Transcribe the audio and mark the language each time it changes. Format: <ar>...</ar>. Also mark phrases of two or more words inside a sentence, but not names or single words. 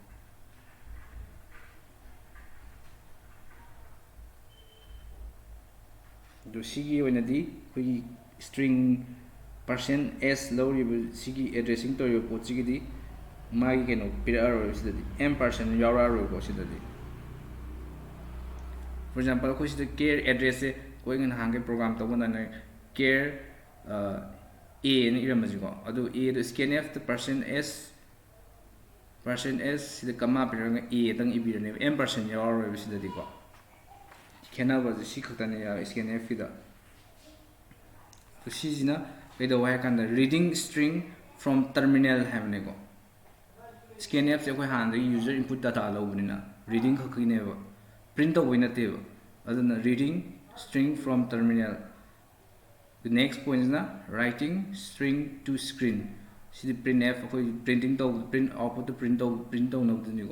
<mni>ꯑꯗꯣ ꯁꯤꯒꯤ ꯑꯣꯏꯅꯗꯤ ꯑꯩꯈꯣꯏꯒꯤ ꯁ꯭ꯇ꯭ꯔꯤꯡ %s ꯂꯧꯔꯤꯕ ꯁꯤꯒꯤ ꯑꯦꯗ꯭ꯔꯦꯁꯤꯡ ꯇꯧꯔꯤꯕ ꯄꯣꯠꯁꯤꯒꯤꯗꯤ ꯃꯥꯒꯤ ꯀꯩꯅꯣ ꯄꯤꯔꯛꯑꯔꯣꯏ ꯁꯤꯗꯗꯤ m% ꯌꯥꯎꯔꯛꯑꯔꯣꯏꯀꯣ ꯁꯤꯗꯗꯤ.</mni> <en>For example,</en> <mni>ꯑꯩꯈꯣꯏ ꯁꯤꯗ ꯀꯦꯌꯔ ꯑꯦꯗ꯭ꯔꯦꯁꯁꯦ ꯑꯩꯈꯣꯏ ꯅꯍꯥꯟꯒꯩ ꯄ꯭ꯔꯣꯒ꯭ꯔꯥꯝ ꯇꯧꯕ ꯀꯥꯟꯗ ꯀꯦꯌꯔ a ꯅ ꯏꯔꯝꯃꯁꯤꯀꯣ ꯑꯗꯨ a ꯗꯣ scanf ꯗ %s ꯁꯤꯗ ꯀꯃꯥ ꯄꯤꯔꯒ a ꯗꯪ ꯏꯕꯤꯔꯅꯦꯕ m% ꯌꯥꯎꯔꯔꯣꯏꯕ ꯁꯤꯗꯗꯤꯀꯣ. ꯈꯦꯠꯅꯕꯁꯦ ꯁꯤ ꯈꯛꯇꯅꯦ scanf ꯀꯤꯗ. ꯁꯤꯁꯤꯅ ꯀꯩꯗꯧꯕ ꯍꯥꯏ ꯀꯥꯟꯗ</mni> <en>reading string from terminal</en> <mni>ꯍꯥꯏꯕꯅꯦꯀꯣ. scanf ꯁꯦ ꯑꯩꯈꯣꯏ ꯍꯥꯟꯅꯗꯒꯤ</mni> <en>user input data</en> <mni>ꯂꯧꯕꯅꯤꯅ ꯔꯤꯗꯤꯡ ꯈꯛꯀꯤꯅꯦꯕ print ꯇꯧꯕꯩ ꯅꯠꯇꯦꯕ. ꯑꯗꯨꯅ</mni> <en>reading string from terminal. The next point is writing string to screen.</en> <mni>ꯁꯤꯗꯤ printf ꯑꯩꯈꯣꯏ printing ꯇꯧ</mni> <en>print output</en> <mni>ꯇ print ꯇꯧꯅꯕꯗꯨꯅꯤꯀꯣ.</mni>